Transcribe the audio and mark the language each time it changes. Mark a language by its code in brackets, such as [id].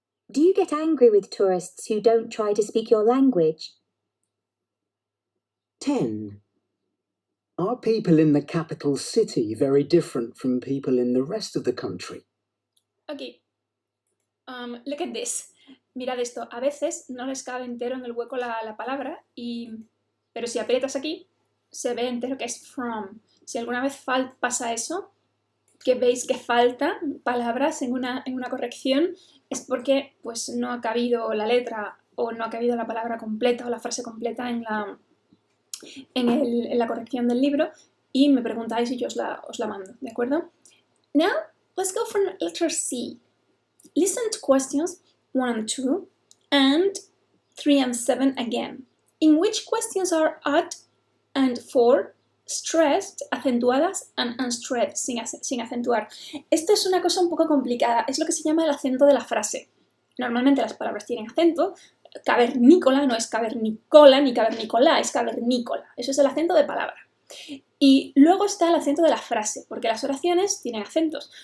[en] Do you get angry with tourists who don't try to speak your language? 10. Are people in the capital city very different from people in the rest of the country? Ok. Look at this. [es] Mirad esto. A veces no les cabe entero en el hueco la palabra, pero si aprietas aquí, se ve entero que es from. Si alguna vez pasa eso, que veis que faltan palabras en una corrección, es porque pues, no ha cabido la letra o no ha cabido la palabra completa o la frase completa en la corrección del libro y me preguntáis y yo os la mando, ¿de acuerdo? [en] Now, let's go for letter C. Listen to questions 1 and 2 and 3 and 7 again, in which questions are at and for stressed, acentuadas, and unstressed, [es] sin acentuar. Esto es una cosa un poco complicada, es lo que se llama el acento de la frase. Normalmente las palabras tienen acento, cavernícola no es cavernícola ni cavernícola, es cavernícola. Eso es el acento de palabra. Y luego está el acento de la frase, porque las oraciones tienen acentos.